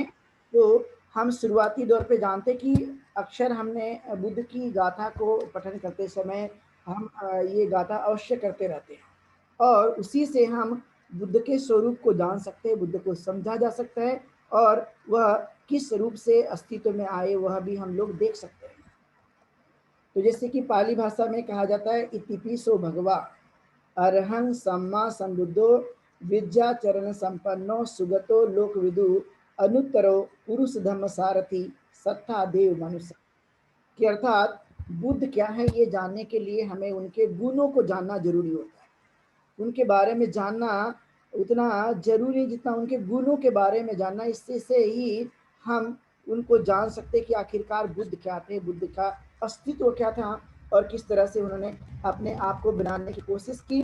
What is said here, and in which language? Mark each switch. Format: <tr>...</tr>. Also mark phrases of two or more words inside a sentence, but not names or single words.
<hi>तो हम शुरुआती दौर पे जानते कि अक्सर हमने बुद्ध की गाथा को पठन करते समय हम ये गाथा अवश्य करते रहते हैं और उसी से हम बुद्ध के स्वरूप को जान सकते हैं, बुद्ध को समझा जा सकता है और वह किस रूप से अस्तित्व में आए वह भी हम लोग देख सकते हैं। तो जैसे कि पाली भाषा में कहा जाता है,</hi> <pi>इतिपिसो भगवा अरहं सम्मा संबुद्धो विद्या चरण संपन्नो सुगतो लोकविदु अनुत्तरो पुरुष धम्म सारथी सत्ता देव मनुष्य।</pi> <hi>कि अर्थात बुद्ध क्या है ये जानने के लिए हमें उनके गुणों को जानना जरूरी होता है। उनके बारे में जानना उतना जरूरी जितना उनके गुणों के बारे में जानना। इससे से ही हम उनको जान सकते कि आखिरकार बुद्ध क्या थे, बुद्ध का अस्तित्व क्या था और किस तरह से उन्होंने अपने आप को बनाने की कोशिश की।</hi>